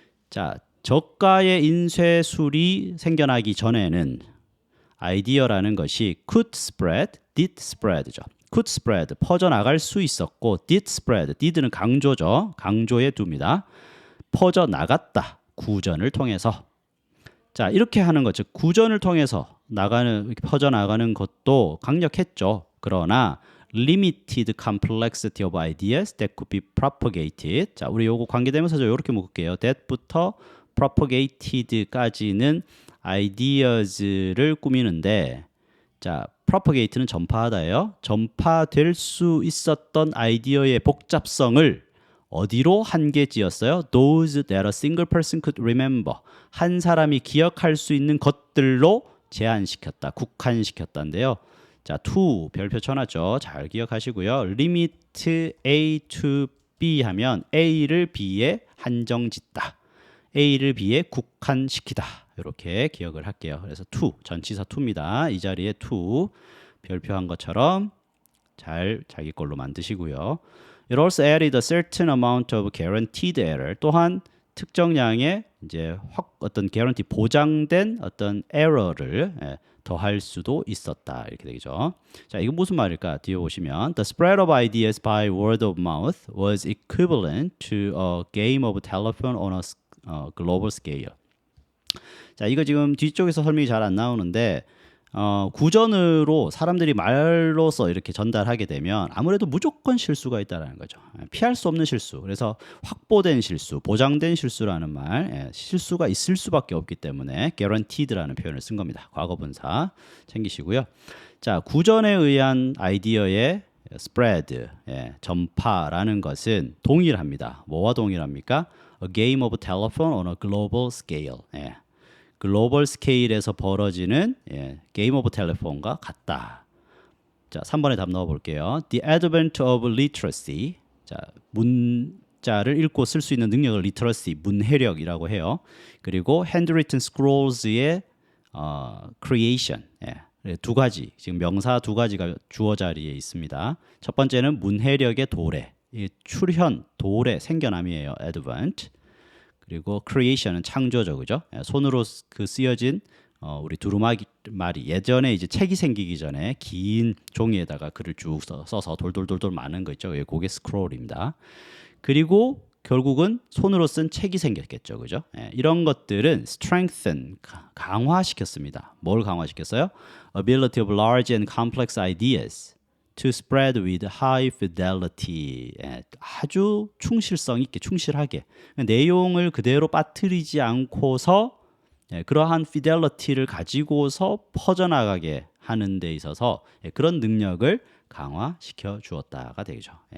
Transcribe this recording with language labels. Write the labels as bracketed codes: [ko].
[ko] 자, 저가의 인쇄술이 생겨나기 전에는 아이디어라는 것이 [en] could spread, did spread [ko] 죠. [en] could spread, [ko] 퍼져나갈 수 있었고 [en] did spread, [ko] did는 강조죠. 강조에 둡니다. 퍼져나갔다. 구전을 통해서. 자, 이렇게 하는 것, 즉 구전을 통해서 퍼져나가는 것도 강력했죠. 그러나 [en] limited complexity of ideas that could be propagated. [ko] 자, 우리 요거 관계대명사죠. 이렇게 묶을게요. that부터 propagated까지는 ideas를 꾸미는데 자, propagate는 전파하다예요. 전파될 수 있었던 아이디어의 복잡성을 어디로 한계지었어요? [en] Those that a single person could remember. [ko] 한 사람이 기억할 수 있는 것들로 제한시켰다. 국한시켰다인데요. 자, to 별표 쳐놨죠. 잘 기억하시고요. limit A to B 하면 A를 B에 한정짓다. A를 B에 국한시키다. 이렇게 기억을 할게요. 그래서 to 전치사 to입니다. 이 자리에 to 별표한 것처럼 잘 자기 걸로 만드시고요. [en] It also added a certain amount of guaranteed error. [ko] 또한 특정량의 이제 어떤 guarantee 보장된 어떤 error를 더할 수도 있었다. 이렇게 되죠. 자, 이건 무슨 말일까? 뒤에 보시면 [en] The spread of ideas by word of mouth was equivalent to a game of telephone on a global scale. [ko] 자, 이거 지금 뒤쪽에서 설명이 잘 안 나오는데 구전으로 사람들이 말로써 이렇게 전달하게 되면 아무래도 무조건 실수가 있다는 거죠. 피할 수 없는 실수. 그래서 확보된 실수, 보장된 실수라는 말, 실수가 있을 수밖에 없기 때문에 guaranteed라는 표현을 쓴 겁니다. 과거분사 챙기시고요. 자, 구전에 의한 아이디어의 spread, 전파라는 것은 동일합니다. 뭐와 동일합니까? [en] A game of telephone on a global scale. [ko] 글로벌 스케일에서 벌어지는 게임 오브 텔레폰과 같다. 자, 3번에 답 넣어 볼게요. [en] The advent of literacy. [ko] 자, 문자를 읽고 쓸 수 있는 능력을 literacy, 문해력이라고 해요. 그리고 [en] handwritten scrolls [ko] 의 creation. 두 가지, 지금 명사 두 가지가 주어 자리에 있습니다. 첫 번째는 문해력의 도래. 출현, 도래, 생겨남이에요. [en] advent. [ko] 그리고 creation은 창조죠, 그죠? 손으로 그 쓰여진 우리 두루마기 말이 예전에 이제 책이 생기기 전에 긴 종이에다가 글을 쭉 써서 돌돌돌돌 많은 거 있죠. 그게 스크롤입니다. 그리고 결국은 손으로 쓴 책이 생겼겠죠, 그죠? 이런 것들은 strengthen 강화시켰습니다. 뭘 강화시켰어요? [en] Ability of large and complex ideas to spread with high fidelity. [ko] 아주 충실성 있게 충실하게 내용을 그대로 빠뜨리지 않고서 그러한 fidelity를 가지고서 퍼져나가게 하는 데 있어서 그런 능력을 강화시켜 주었다가 되죠.